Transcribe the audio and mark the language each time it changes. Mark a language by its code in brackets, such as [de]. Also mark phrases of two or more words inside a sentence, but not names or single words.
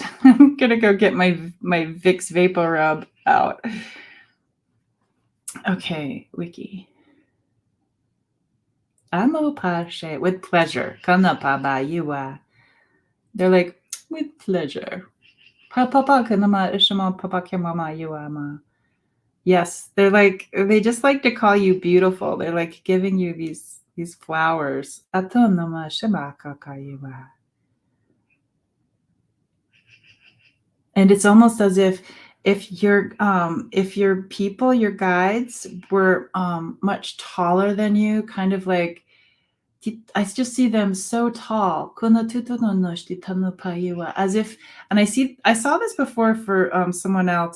[en] I'm gonna go get my Vicks Vapor Rub out. Okay, wiki. Amo pashe with pleasure. Kanapa ba yua. They're like, with pleasure. Papa kanama ishama papa kemama yuama. Yes, they just like to call you beautiful. They're like giving you these flowers. Atonama shima kakayua. And it's almost as if your people, your guides were much taller than you, kind of like I just see them so tall. As if, and I saw this before for someone else.